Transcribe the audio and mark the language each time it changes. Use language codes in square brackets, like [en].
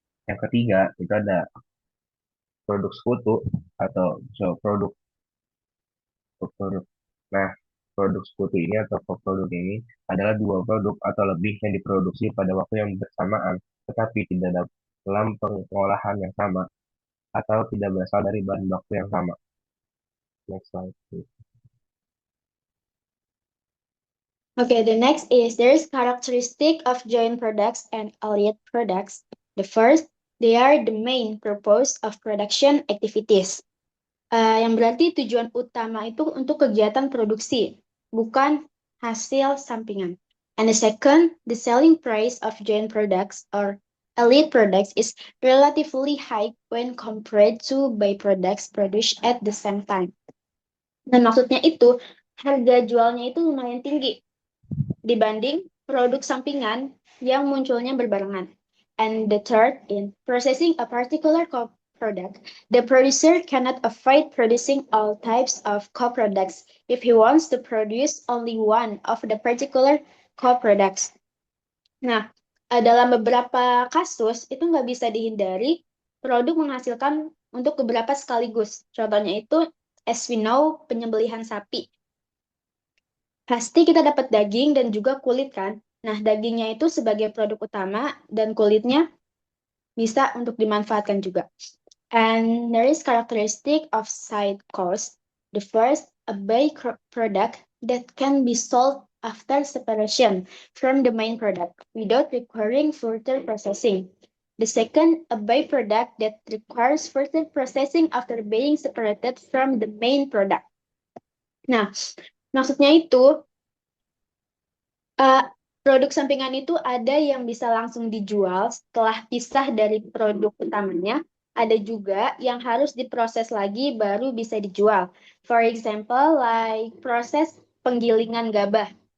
[id] Yang ketiga, itu ada produk sekutu atau produk produk. Nah, produk sekutu ini atau produk ini adalah dua produk atau lebih yang diproduksi pada waktu yang bersamaan, tetapi tidak dalam pengolahan yang sama atau tidak berasal dari bahan baku yang sama. [en] Next slide, please. Okay, the next is there's characteristic of joint products and allied products. The first, they are the main purpose of production activities. [id] Yang berarti tujuan utama itu untuk kegiatan produksi, bukan hasil sampingan. [en] And the second, the selling price of joint products or elite products is relatively high when compared to byproducts produced at the same time. [id] Dan maksudnya itu, harga jualnya itu lumayan tinggi dibanding produk sampingan yang munculnya berbarengan. [en] And the third, in processing a particular product, the producer cannot avoid producing all types of co-products if he wants to produce only one of the particular co-products. [id] Nah, dalam beberapa kasus itu nggak bisa dihindari produk menghasilkan untuk beberapa sekaligus. Contohnya itu, [en] as we know, [id] penyembelihan sapi. Pasti kita dapat daging dan juga kulit kan. Nah, dagingnya itu sebagai produk utama dan kulitnya bisa untuk dimanfaatkan juga. [en] And there is characteristic of side cost. The first, a byproduct that can be sold after separation from the main product without requiring further processing. The second, a byproduct that requires further processing after being separated from the main product. [id] Nah, maksudnya itu produk sampingan itu ada yang bisa langsung dijual setelah pisah dari produk utamanya. Ada juga yang harus diproses lagi baru bisa dijual. [en] For example, like [id] proses penggilingan gabah.